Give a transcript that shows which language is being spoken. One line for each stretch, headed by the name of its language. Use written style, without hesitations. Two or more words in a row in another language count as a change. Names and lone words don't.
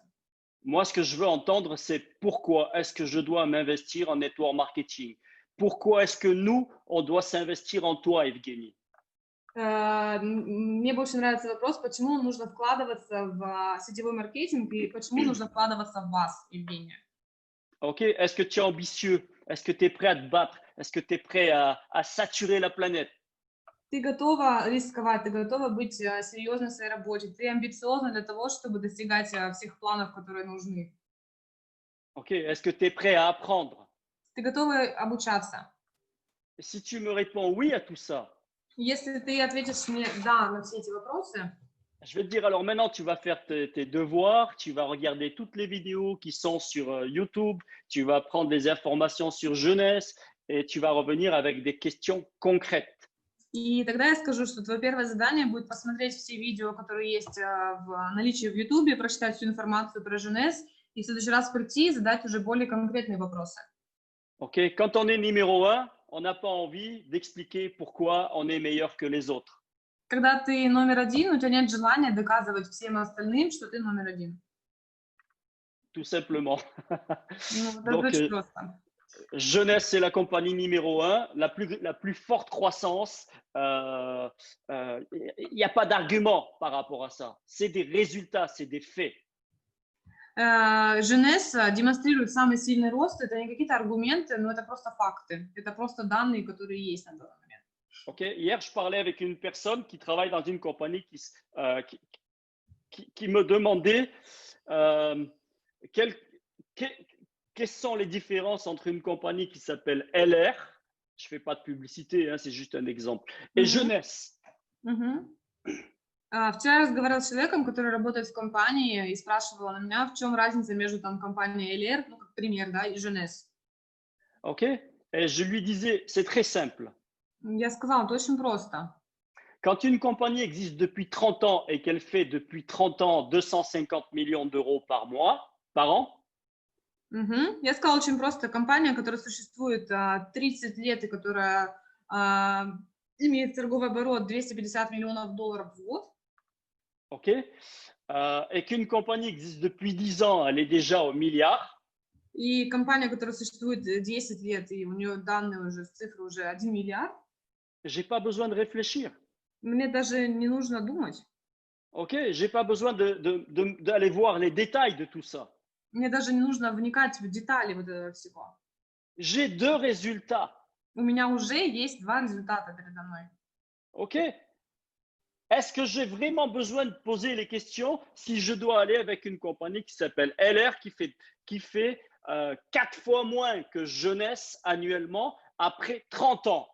French: Moi, ce que je veux entendre, c'est pourquoi est-ce que je dois m'investir en network marketing? Pourquoi est-ce que nous, on doit s'investir en toi, Evgeny?
Russian: Мне больше нравится вопрос, почему нужно вкладываться в сетевой маркетинг и почему нужно вкладываться в вас, Евгения.
French: OK. Est-ce que tu es ambitieux? Est-ce que tu es prêt à te battre? Est-ce que tu es prêt à saturer la planète?
Russian: Ты готова рисковать, ты готова быть серьезной в своей работе, ты амбициозна для того, чтобы достигать всех планов, которые нужны.
French: OK. Est-ce que tu es prêt à apprendre?
Russian: Ты готова обучаться.
French: Si tu me réponds oui à tout ça,
Russian: Если ты ответишь мне «да» на все эти вопросы,
French: je vais te dire, alors maintenant, tu vas faire tes devoirs, tu vas regarder toutes les vidéos qui sont sur YouTube, tu vas prendre des informations sur Jeunesse et tu vas revenir avec des questions concrètes.
Russian: и тогда я скажу, что твое первое задание будет посмотреть все видео, которые есть в наличии в YouTube, прочитать всю информацию про Jeunesse, и в следующий раз прийти и задать уже более конкретные вопросы.
French: OK? Quand on est numéro 1, on n'a pas envie d'expliquer pourquoi on est meilleur que les autres.
Russian: Когда ты номер один, у тебя нет желания доказывать всем остальным, что ты номер один.
French: Tout simplement.
Russian: Ну, это
French: Donc,
Russian: очень просто.
French: Jeunesse, c'est la compagnie numéro 1, la plus forte croissance. Il n'y a pas d'argument par rapport à ça. C'est des résultats, c'est des faits.
Russian: Jeunesse демонстрирует самый сильный рост. Это не какие-то аргументы, но это просто факты. Это просто данные, которые есть на данный момент.
French: Okay. Hier, je parlais avec une personne qui travaille dans une compagnie qui me demandait quelles sont les différences entre une compagnie qui s'appelle LR, je ne fais pas de publicité, hein, c'est juste un exemple, et Jeunesse.
Russian: Вчера я разговаривала с человеком, который работает в компании, и спрашивала на меня, в чем разница между там компанией LR, ну, как пример, да, и Jeunesse.
French: OK. Et je lui disais, c'est très simple.
Russian: Я сказала, это очень просто.
French: Quand une compagnie existe depuis 30 ans et qu'elle fait depuis 30 ans 250 millions d'euros par mois, par an,
Russian: Я сказала, очень просто. Компания, которая существует 30 лет и которая имеет торговый оборот 250 миллионов долларов в год.
French: OK. Et qu'une compagnie existe depuis 10 ans, elle est déjà au milliard.
Russian: И компания, которая существует 10 лет, и у нее данные уже, цифры уже 1 миллиард.
French: J'ai pas besoin de réfléchir.
Russian: Мне даже не нужно думать.
French: OK, j'ai pas besoin d'aller voir les détails de tout ça.
Russian: Мне даже не нужно вникать в детали вот этого всего.
French: J'ai 2 résultats.
Russian: У меня уже есть 2 результата передо мной.
French: OK. Est-ce que j'ai vraiment besoin de poser les questions si je dois aller avec une compagnie qui s'appelle LR qui fait 4 fois moins que Jeunesse annuellement après 30 ans?